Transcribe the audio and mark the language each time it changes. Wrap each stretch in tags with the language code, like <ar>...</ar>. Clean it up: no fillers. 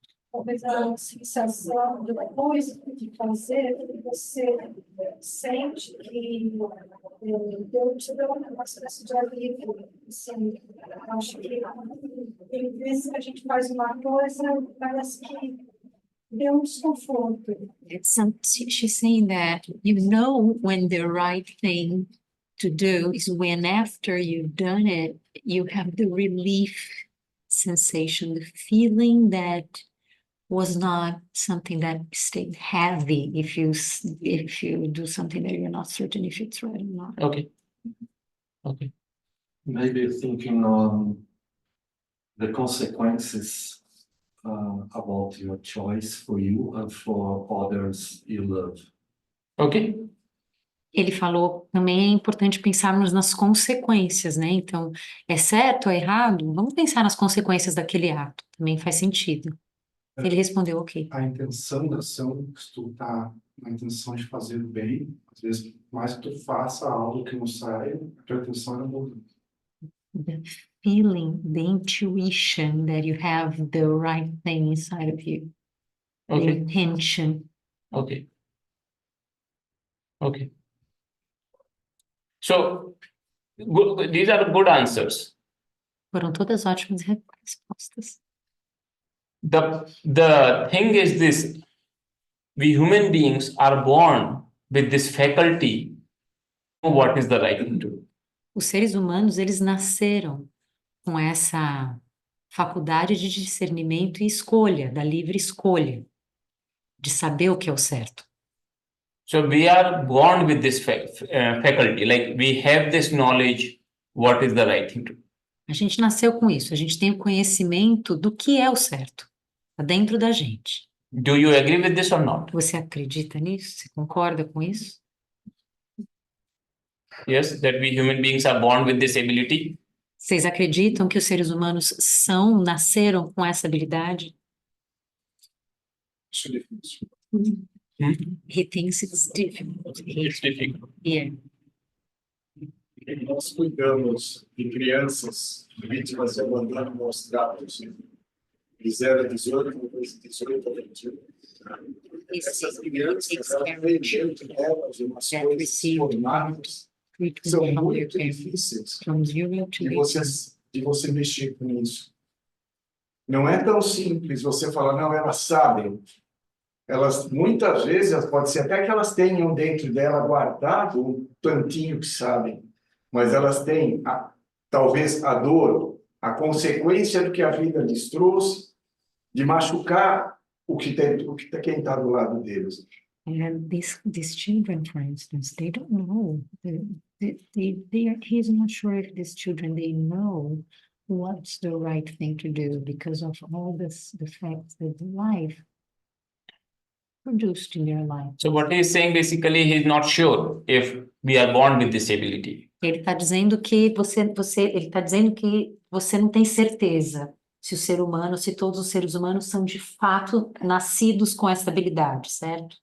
<pt>Talvez a sensação depois de fazer, você sente que Deus te deu uma espécie de alívio. Assim, acho que tem vezes que a gente faz uma coisa, parece que deu um desconforto.</pt> <en>She's saying that you know when the right thing to do is when after you've done it, you have the relief sensation, the feeling that was not something that stayed heavy if you do something that you're not certain if it's right or not. Okay. Okay. Maybe thinking on the consequences about your choice for you and for others you love. Okay.</en> <pt>Ele falou também é importante pensarmos nas consequências, né? Então, é certo ou errado? Vamos pensar nas consequências daquele ato. Também faz sentido. Ele respondeu, ok. A intenção da ação, se tu tá na intenção de fazer o bem, às vezes, mais que tu faça algo que não saia, a tua intenção é boa.</pt> <en>The feeling, the intuition that you have the right thing inside of you. The Okay. intention. Okay. Okay. So these are good answers.</en> <pt>Foram todas ótimas respostas.</pt> <en>The thing is this, we human beings are born with this faculty to know what is the right thing to do.</en> <pt>Os seres humanos, eles nasceram com essa faculdade de discernimento e escolha, da livre escolha, de saber o que é o certo.</pt> <en>So we are born with this faculty, like we have this knowledge, what is the right thing to do.</en> <pt>A gente nasceu com isso, a gente tem o conhecimento do que é o certo, está dentro da gente.</pt> <en>Do you agree with this or not?</en> <pt>Você acredita nisso? Você concorda com isso?</pt> <en>Yes, that we human beings are born with this ability.</en> <pt>Vocês acreditam que os seres humanos nasceram com essa habilidade? Isso é difícil.</pt> <en>He thinks it's difficult. It's difficult. Yeah.</en> <pt>Nós cuidamos de crianças vítimas de abandono maus tratos, de 0 a 18, depois de 18 a 21. Essas crianças, elas têm dentro delas umas coisas formadas que são muito difíceis</pt> <en>From 0 to</en> <pt>de você mexer com isso. Não é tão simples você falar, não, elas sabem. Elas, muitas vezes, pode ser até que elas tenham dentro dela guardado um tantinho que sabem, mas elas têm, talvez, a dor, a consequência do que a vida lhes trouxe, de machucar quem está do lado deles.</pt> <en>And these children, for instance, they don't know. He's not sure if these children, they know what's the right thing to do because of all the facts that life produced in their life. So what he is saying basically, he's not sure if we are born with this ability.</en> <pt>Ele está dizendo que você não tem certeza se o ser humano, se todos os seres humanos são de fato nascidos com essa habilidade, certo?</pt>